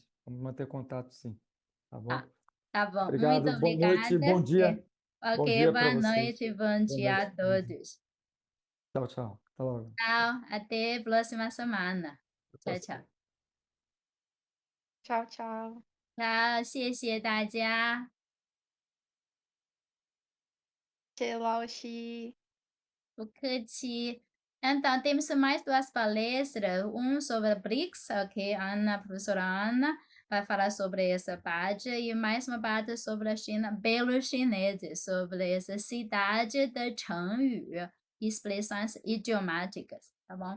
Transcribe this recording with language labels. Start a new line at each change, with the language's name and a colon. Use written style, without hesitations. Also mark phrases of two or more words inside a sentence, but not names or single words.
Portuguese: Vamos manter contato, sim, tá Ah, bom? tá bom, muito Obrigado, boa noite, obrigada. bom Ok, dia para boa vocês. noite, bom Boa dia a noite. todos. Tchau, tchau. Até logo. Tchau, até próxima semana. Tchau, tchau. Tchau, tchau.
Chinese: 好，谢谢大家。谢谢老师。不客气。
Portuguese: Então, temos mais duas palestras, um sobre BRICS, ok? Ana, professora Ana, vai falar sobre essa parte, e mais uma parte sobre a China, pelos chineses, sobre essa cidade de Chengyu, expressões idiomáticas, tá bom?